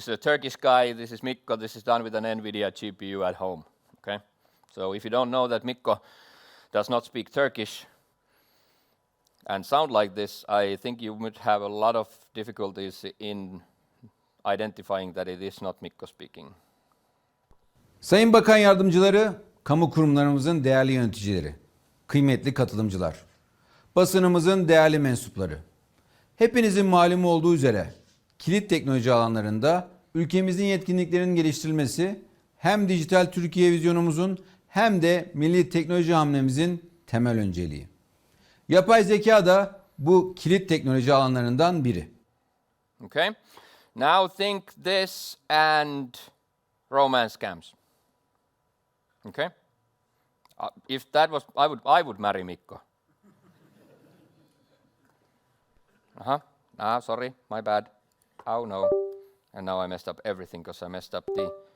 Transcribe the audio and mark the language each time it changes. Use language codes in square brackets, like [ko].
[en] This is a Turkish guy, this is Mikko, this is done with an NVIDIA GPU at home. Okay? So if you don't know that Mikko does not speak Turkish and sound like this, I think you would have a lot of difficulties in identifying that it is not Mikko speaking. [tr] Sayın Bakan Yardımcıları, kamu kurumlarımızın değerli yöneticileri, kıymetli katılımcılar, basınımızın değerli mensupları. Hepinizin malumu olduğu üzere kilit teknoloji alanlarında ülkemizin yetkinliklerinin geliştirilmesi hem dijital Türkiye vizyonumuzun hem de milli teknoloji hamlemizin temel önceliği. Yapay zeka da bu kilit teknoloji alanlarından biri. [en] Okay. Now think this and romance scams. Okay. If that was, I would marry Mikko. Sorry, my bad. Oh no. And now I messed up everything because I messed up the...